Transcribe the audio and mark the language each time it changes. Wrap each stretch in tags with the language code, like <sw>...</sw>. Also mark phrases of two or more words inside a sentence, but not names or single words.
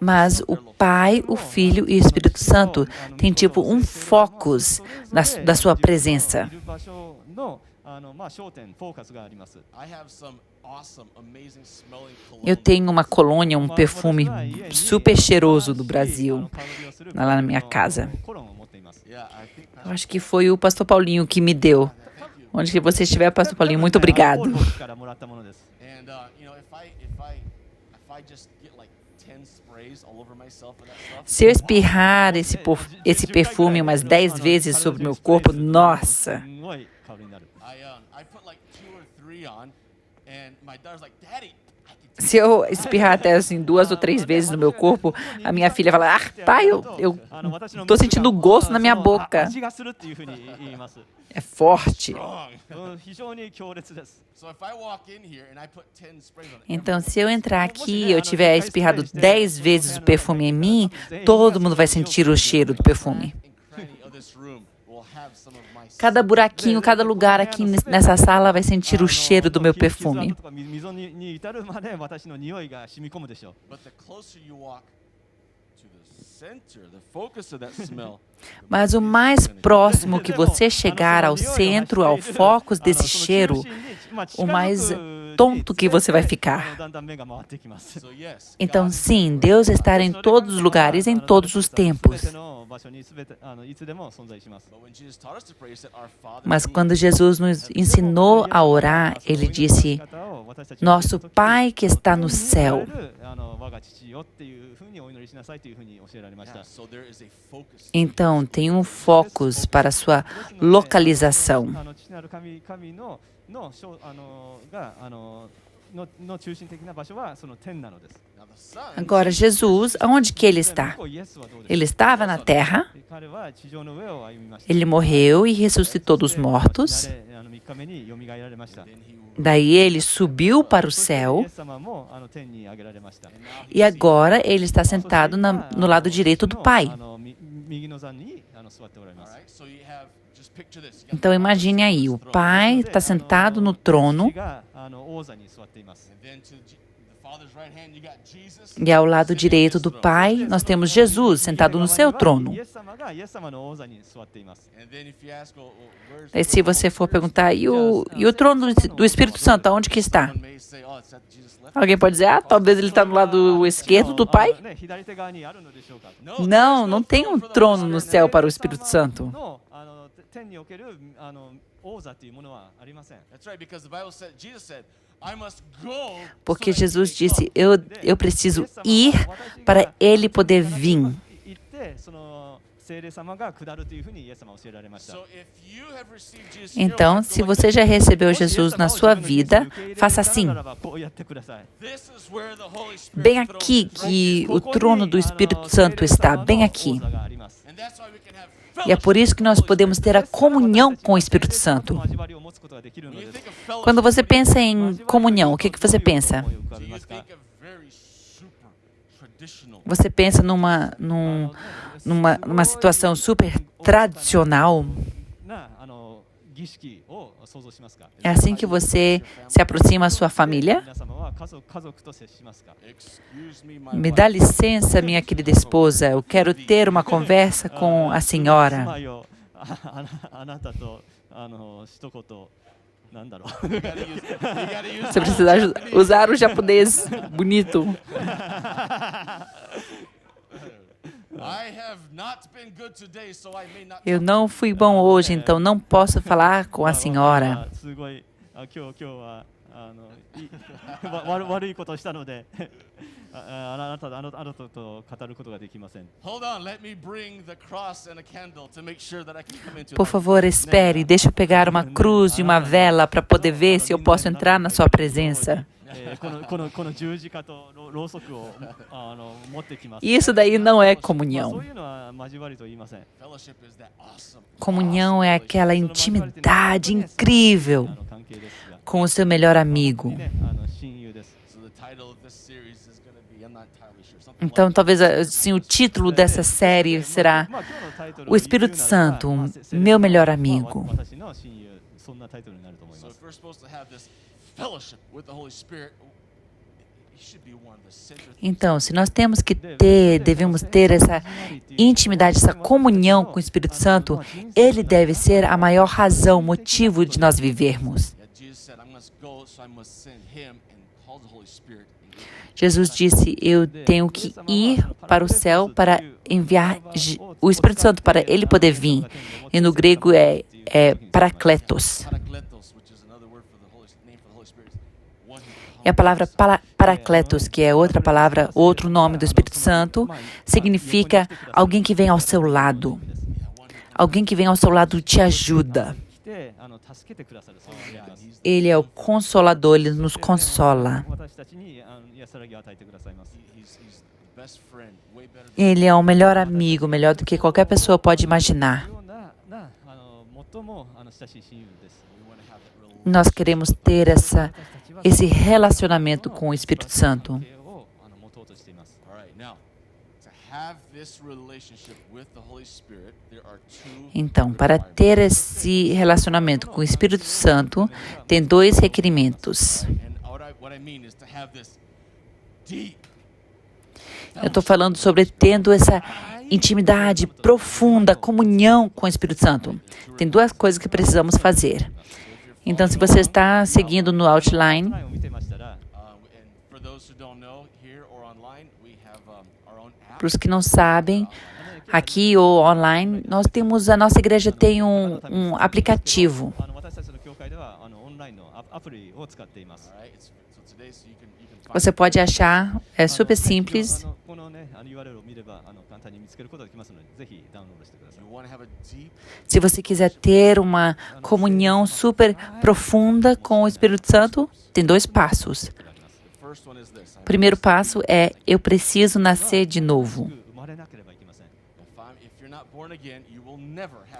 <pt>Mas</pt> <en>of</en> <pt>o</pt> <en>their location.</en> <pt>Pai, o Filho e o Espírito Santo têm tipo um focus da sua presença.</pt> <ja>いる場所の焦点、フォーカスがあります。</ja> <en>I have some awesome, amazing smelling</en> <pt>Eu</pt> <en>cologne.</en> <pt>tenho uma colônia, um perfume super cheiroso do Brasil, lá na minha casa.</pt> <ja>コロンを持っています。</ja> <en>Yeah, I think</en> <pt>Eu acho que foi o Pastor Paulinho que me deu. Onde que você estiver, Pastor Paulinho, muito obrigado.</pt> <ja>からもらったものです。</ja> <en>and if I just get like 10 sprays all over myself with that stuff,</en> <pt>Se eu espirrar esse perfume umas 10 vezes sobre o meu corpo, nossa!</pt> <ja>すごい香りになる。</ja> <en>I put like 2 or 3 on, and my daughter's like, Daddy, I can</en> <pt>Se eu espirrar até assim 2 ou 3 vezes no meu corpo, a minha filha fala: Ah, pai, eu tô sentindo gosto na minha boca.</pt> <ja>味がするっていうふうに言います。</ja> <pt>É forte.</pt> <en>wrong.</en> <ja>非常に強烈です。</ja> <en>So if I walk in here and I put 10 sprays on it,</en> <pt>Então, se eu entrar aqui e eu tiver espirrado 10 vezes o perfume em mim, todo mundo vai sentir o cheiro do perfume.</pt> <en>and cranny of this room will have some of my</en> <pt>Cada buraquinho, cada lugar aqui nessa sala vai sentir o cheiro do meu perfume.</pt> <ja>傷跡とか溝に至るまで私の匂いが染み込むでしょう。</ja> <en>But the closer you walk to the center, the focus of that smell,</en> <pt>Mas o mais próximo que você chegar ao centro, ao foco desse cheiro, o mais tonto que você vai ficar.</pt> <ja>だんだん目が回ってきます。</ja> <en>so yes,</en> <pt>Então,</pt> <en>God</en> <pt>sim, Deus está em todos os lugares, em todos os tempos.</pt> <ja>全ての場所に全ていつでも存在します。</ja> <en>But when Jesus taught us to pray, he said, Our Father,</en> <pt>Mas</pt> <en>who</en> <pt>quando Jesus nos ensinou a orar, ele disse: Nosso Pai que está no céu.</pt> <ja>我が父よっていうふうにお祈りしなさいというふうに教えられました。</ja> <en>Yeah, so there is a focus.</en> <pt>Então, tem um focus para a sua localização.</pt> <ja>父なる神の中心的な場所はその天なのです。</ja> <en>Now the Son,</en> <pt>Agora, Jesus, aonde que ele está?</pt> <ja>イエスはどうですか？</ja> <pt>Ele estava na terra,</pt> <ja>彼は地上の上を歩みました。</ja> <pt>ele morreu e ressuscitou dos mortos.</pt> <ja>3 日目に蘇られました。</ja> <en>then he</en> <pt>Daí ele subiu para o</pt> <ja>イ</ja> <pt>céu</pt> <ja>エス様も天に上げられました。</ja> <pt>e agora ele está sentado no lado direito do Pai.</pt> <ja>右の座に座っておられま</ja> <en>all</en> <ja>す。</ja> <en>right, so you have just picture this. You got</en> <pt>Então imagine aí, o Pai está sentado no trono</pt> <ja>父が王座に座っています。</ja> <en>and then to the Father's right hand, you got Jesus.</en> <pt>E ao lado direito do Pai, nós temos Jesus sentado no seu trono.</pt> <ja>イエス様がイエス様の王座に座っています。</ja> <en>And then if you ask, well, where's</en> <pt>E se você for perguntar, e o trono do Espírito Santo, aonde que está?</pt> <en>Someone may say, oh, it's at Jesus' left.</en> <pt>Alguém pode dizer, talvez ele está no lado esquerdo do Pai?</pt> <ja>左手側にあるのでしょうか。</ja> <en>No,</en> <pt>Não,</pt> <en>there's</en> <pt>não</pt> <en>no</en> <pt>tem</pt> <en>throne</en> <pt>um</pt> <en>for the</en> <pt>trono</pt> <en>Holy</en> <pt>no</pt> <en>Spirit.</en> <pt>céu para o Espírito Santo.</pt> <ja>の天における王座というものはありません。</ja> <en>That's right, because the Bible said, Jesus said, I must go.</en> <pt>Porque</pt> <en>so that</en> <pt>Jesus</pt> <en>he may</en> <pt>disse,</pt> <en>come."</en> <pt>eu preciso ir para ele poder vir.</pt> <ja>行ってその聖霊様が下るというふうにイエス様は教えられました。</ja> <en>So if you have received Jesus in your</en> <pt>Então,</pt> <en>life,</en> <pt>se</pt> <en>go like</en> <pt>você já recebeu</pt> <ja>もしイエス Jesus 様を</ja> <pt>na</pt> <ja>自</ja> <pt>sua</pt> <ja>分の人生</ja> <pt>vida,</pt> <ja>に受け入れられた</ja> <pt>faça assim.</pt> <ja>ならばこうやってください。</ja> <en>this is where the Holy Spirit</en> <pt>Bem aqui que o trono do Espírito Santo está, bem aqui.</pt> <en>And that's why we can have</en> <pt>E é por isso que nós podemos ter a comunhão com o Espírito Santo.</pt> <en>When you think of fellowship,</en> <pt>Quando você pensa em comunhão, o que você pensa?</pt> <en>do you think of very super traditional?</en> <pt>Você pensa numa situação super tradicional?</pt> <ja>な儀式を想像しますか。</ja> <pt>É assim que você se aproxima da sua família?</pt> <ja>皆様は家族と接しますか。</ja> <en>Excuse me, my</en> <pt>Me</pt> <en>wife.</en> <pt>dá licença, minha querida esposa, eu quero ter uma conversa com a</pt> <ja>住</ja> <pt>senhora.</pt> <ja>まいをあなたと一言なんだろう。</ja> <en>You gotta use</en> <pt>Você precisa usar o japonês bonito.</pt> <en>I have not been good today, so I may not.</en> <pt>Eu não fui bom hoje, então não posso falar com a senhora.</pt> <ja>すごい今日はい悪いことをしたのであなたと語ることができません。</ja> <en>Hold on, let me bring the cross and a candle to make sure that I can come into.</en> <pt>Por favor, espere, deixa eu pegar uma cruz e uma vela para poder ver se eu posso entrar na sua presença.</pt> <ja>この十字架とろうそくを持ってきます。</ja> <pt>Isso daí não é</pt> <ja>そ</ja> <pt>comunhão.</pt> <ja>ういうのは交わりと言いません。</ja> <en>Fellowship is that awesome.</en> <pt>Comunhão é aquela intimidade incrível</pt> <ja>関係ですが</ja> <pt>com o seu melhor amigo.</pt> <ja>ね親友です。</ja> <en>So the title of this series is going to be, I'm not entirely sure, something</en> <pt>Então,</pt> <en>like</en> <pt>talvez assim, o título dessa série será O Espírito Santo, meu melhor amigo.</pt> <ja>私の親友、そんなタイトルになると思い</ja> <en>So</en> <ja>ま</ja> <en>if</en> <ja>す。</ja> <en>we're supposed to have this fellowship with the Holy Spirit, it should be one of the central things.</en> <pt>Então, se nós devemos ter essa intimidade, essa comunhão com o Espírito Santo, ele deve ser a maior razão, motivo de nós vivermos.</pt> <en>That Jesus said, I must go, so I must send him and call the Holy Spirit.</en> <pt>Jesus disse, eu tenho que ir para o céu para enviar o Espírito Santo, para ele poder vir. E no grego é parakletos.</pt> <en>Parakletos, which is another word for the name for the Holy Spirit, is one who</en> <pt>E a palavra parakletos, que é outra palavra, outro nome do Espírito Santo, significa alguém que vem ao seu lado. Alguém que vem ao seu lado e te ajuda.</pt> <ja>来て助けてくださる存在であります。</ja> <pt>Ele é o consolador, ele nos consola.</pt> <ja>私たちに安らぎを与えてくださいます。</ja> <en>he's the best friend, way better than</en> <pt>Ele é o melhor amigo, melhor do que qualquer pessoa pode imaginar.</pt> <ja>ような最も親しい親友です。</ja> <en>we want to have that real</en> <pt>Nós queremos ter esse relacionamento com o Espírito Santo.</pt> <ja>関係を持とうとしています。</ja> <en>All right, now, to have this relationship with the Holy Spirit, there are two</en> <pt>Então, para ter esse relacionamento com o Espírito Santo, tem dois requerimentos.</pt> <en>and what I mean is to have this deep</en> <pt>Eu estou falando sobre tendo essa intimidade profunda, comunhão com o Espírito Santo. Tem duas coisas que precisamos fazer. Então, se você está seguindo no outline,</pt> <ja>前を見てましたら、</ja> <en>and for those who don't know, here or online, we have our own app.</en> <pt>para os que não sabem, aqui ou online, a nossa igreja tem um aplicativo.</pt> <ja>私たちの教会ではオンラインのアプリを使っています。</ja> <en>All right, so today, so you can find</en> <pt>Você pode achar, é super simples.</pt> <ja>このねURLを見れば簡単に見つけることができますので、ぜひダウンロードしてください。</ja> <en>you want to have a deep</en> <pt>Se você quiser ter uma comunhão super profunda com o Espírito Santo, tem dois passos.</pt> <en>The first one is this.</en> <pt>O primeiro passo é: eu preciso nascer de novo.</pt> <ja>生まれなければいけません。</ja> <en>If you're not born again, you will never have</en>